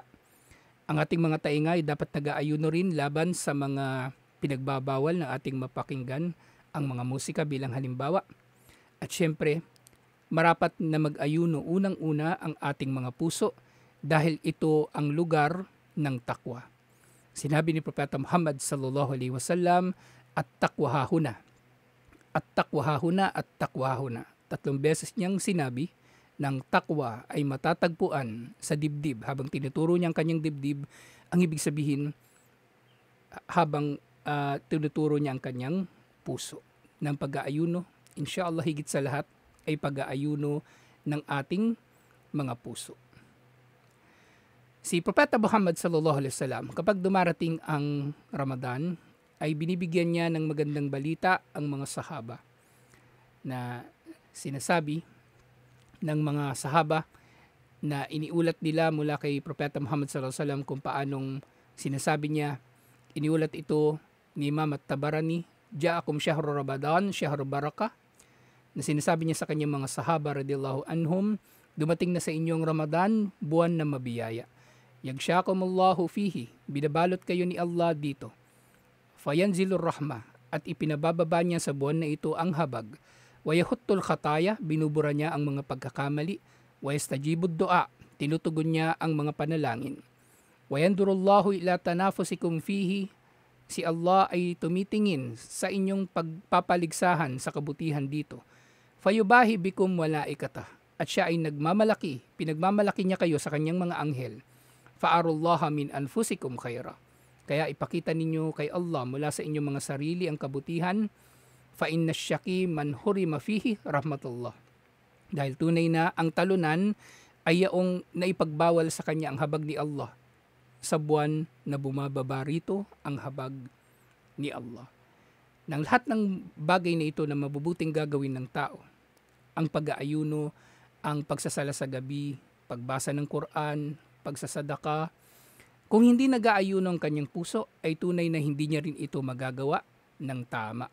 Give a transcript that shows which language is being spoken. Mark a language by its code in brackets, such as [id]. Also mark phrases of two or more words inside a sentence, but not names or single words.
[tl] Ang ating mga tainga ay dapat nag-aayuno rin laban sa mga pinagbabawal na ating mapakinggan, ang mga musika bilang halimbawa. At syempre, marapat na mag-ayuno unang-una ang ating mga puso dahil ito ang lugar ng takwa. Sinabi ni Propeta Muhammad [ar] صلى الله عليه وسلم, التقوى هاهنا. التقوى هاهنا، التقوى هاهنا. [tl] 3 beses niyang sinabi ng takwa ay matatagpuan sa dibdib. Habang tinuturo niya ang kanyang dibdib, ang ibig sabihin, habang tinuturo niya ang kanyang puso ng pag-aayuno. Inshallah, higit sa lahat ay pag-aayuno ng ating mga puso. Si Propeta Muhammad [ar] صلى الله عليه وسلم, [tl] kapag dumarating ang Ramadan, ay binibigyan niya ng magandang balita ang mga sahaba, na sinasabi ng mga sahaba na iniulat nila mula kay Propeta Muhammad [ar] صلى الله عليه وسلم [tl] kung paanong sinasabi niya. Iniulat ito ni [ar] Imam At-Tabarani, جاءكم شهر رمضان، شهر بركة, [tl] na sinasabi niya sa kanyang mga sahaba [ar] رضي الله عنهم, [tl] dumating na sa inyong Ramadan, buwan na mabiyaya. [ar] يغشاكم الله فيه, [tl] binabalot kayo ni Allah dito. [ar] فينزل الرحمة, [tl] at ipinabababa niya sa buwan na ito ang habag. [ar] ويحط الخطايا, [tl] binubura niya ang mga pagkakamali. [ar] ويستجيب الدعاء, [tl] tinutugon niya ang mga panalangin. [ar] وينظر الله إلى تنافسكم فيه, [tl] si Allah ay tumitingin sa inyong pagpapaligsahan sa kabutihan dito. [ar] فيباهي بكم ملائكته, [tl] at siya ay pinagmamalaki niya kayo sa kanyang mga anghel. [ar] فأروا الله من أنفسكم خيرا, [tl] kaya ipakita ninyo kay Allah mula sa inyong mga sarili ang kabutihan. [ar] فإن الشقي من حرم فيه رحمة الله, [tl] dahil tunay na ang talunan ay yaong naipagbawal sa kanya ang habag ni Allah, sa buwan na bumababa rito ang habag ni Allah. Nang lahat ng bagay na ito na mabubuting gagawin ng tao, ang pag-aayuno, ang pagsasala sa gabi, pagbasa ng Quran, pagsasadaka, kung hindi nag-aayuno ang kanyang puso, ay tunay na hindi niya rin ito magagawa ng tama.